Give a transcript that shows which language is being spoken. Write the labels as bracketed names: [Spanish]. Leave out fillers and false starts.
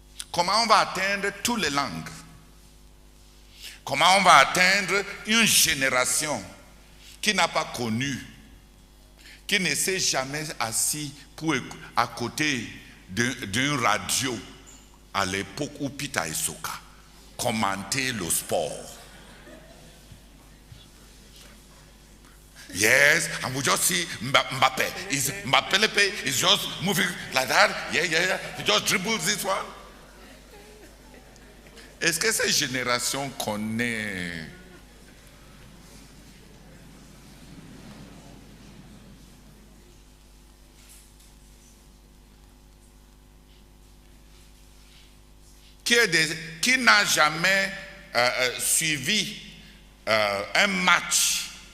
[French] Comment on va atteindre toutes les langues? Comment on va atteindre une génération qui n'a pas connu, qui ne s'est jamais assis à côté d'une radio à l'époque où Peter Isoka commentait le sport? [English] Yes, and we just see Mbappe. Mbappe is just moving like that. Yeah. He just dribbles this one. [French] Est-ce que cette génération connaît qui n'a jamais suivi un match,